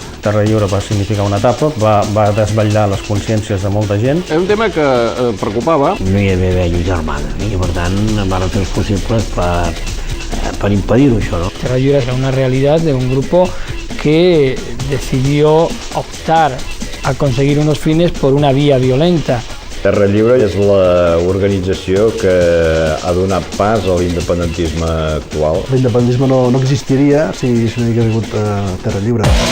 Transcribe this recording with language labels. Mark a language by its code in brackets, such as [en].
[ca] Terra Lliure va significar una etapa, va desvetllar les consciències de molta gent. Era un tema que preocupava. No hi havia d'haver lluita armada, i per tant van fer els possibles per impedir-ho, això, ¿no? [es] Terra Lliure era una realidad de un grupo que decidió optar a conseguir unos fines por una vía violenta. [ca] Terra Lliure és l'organització que ha donat pas a l'independentisme actual. L'independentisme no existiria si no hi hagués hagut Terra Lliure.